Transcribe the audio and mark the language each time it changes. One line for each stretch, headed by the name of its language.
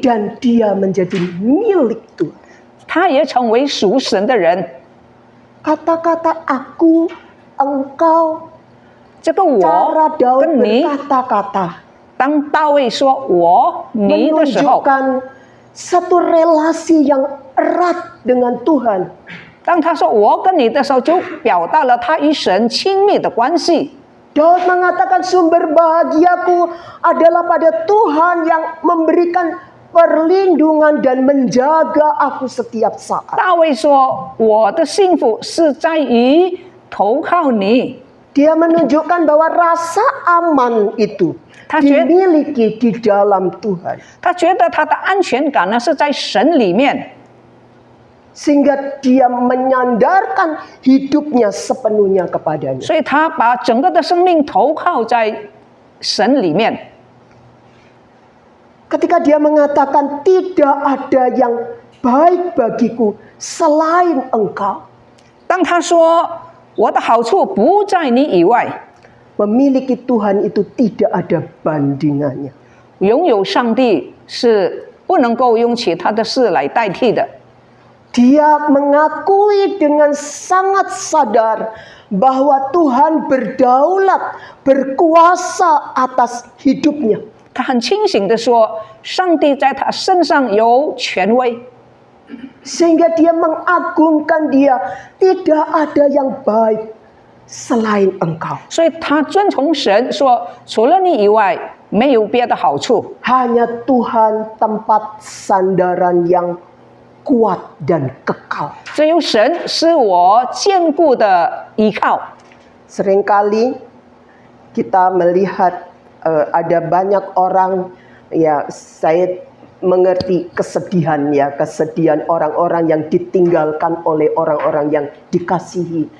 Indonesian: Dan dia menjadi milik Tuhan.
Chinese: 他也成为属神的人。
Indonesian: Kata-kata aku, engkau,
Chinese: 这个
Indonesian: cara
Chinese: 我
Indonesian: Daud
Chinese: 跟你，
Indonesian: berkata-kata
Chinese: 当大卫说我你的时候，
Indonesian: menunjukkan satu relasi yang erat dengan Tuhan.
Chinese: 当他说我跟你的时候，就表达了他与神亲密的关系。
Indonesian: Daud mengatakan sumber bahagiaku adalah pada Tuhan yang memberikan perlindungan dan menjaga aku setiap saat.
Chinese: 大卫说我的幸福是在于投靠你。
Indonesian: Dia menunjukkan bahwa rasa aman itu
Chinese: 他觉得
Indonesian: dimiliki di dalam Tuhan.
Chinese: 他觉得他的安全感呢是在神里面，
Indonesian: Sehingga dia menyandarkan hidupnya sepenuhnya kepadanya.
Chinese: 所以他把整个的生命投靠在神里面。
Indonesian: Ketika dia mengatakan tidak ada yang baik bagiku selain engkau.
Chinese: 当他说我的好处不在你以外，
Indonesian: Memiliki Tuhan itu tidak ada bandingannya.
Chinese: 拥有上帝是不能够用其他的事来代替的。
Indonesian: Dia mengakui dengan sangat sadar bahwa Tuhan berdaulat, berkuasa atas hidupnya.
Chinese: 他很清醒地说，上帝在他身上有权威，
Indonesian: Sehingga dia mengagungkan dia, tidak ada yang baik selain engkau.
Chinese: 所以他遵从神说，除了你以外，没有别的好处。
Indonesian: Hanya Tuhan tempat sandaran yang kuat dan kekal.
Chinese: 只有神是我坚固的依靠。
Indonesian: Seringkali kita melihat ada banyak orang, ya saya mengerti kesedihan orang-orang yang ditinggalkan oleh orang-orang yang dikasihi.